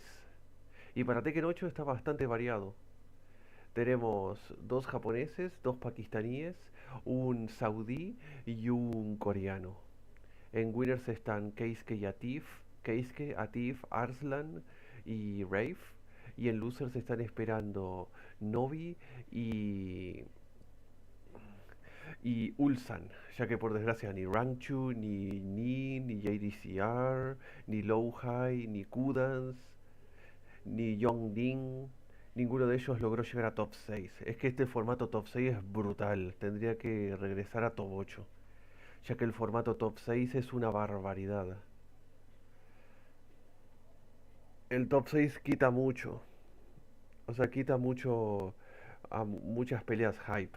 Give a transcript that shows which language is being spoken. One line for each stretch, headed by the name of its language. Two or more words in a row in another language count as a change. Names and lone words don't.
Spanish: Y para Tekken 8 está bastante variado. Tenemos 2 japoneses, 2 pakistaníes, un saudí y un coreano. En Winners están Keisuke, Atif, Arslan y Rafe. Y en Losers están esperando Novi y Ulsan, ya que por desgracia ni Rangchu, ni JDCR, ni Lowhigh, ni Kudans, ni Yongding, ninguno de ellos logró llegar a top 6. Es que este formato top 6 es brutal, tendría que regresar a top 8, ya que el formato top 6 es una barbaridad. El top 6 quita mucho, o sea, quita mucho a muchas peleas hype.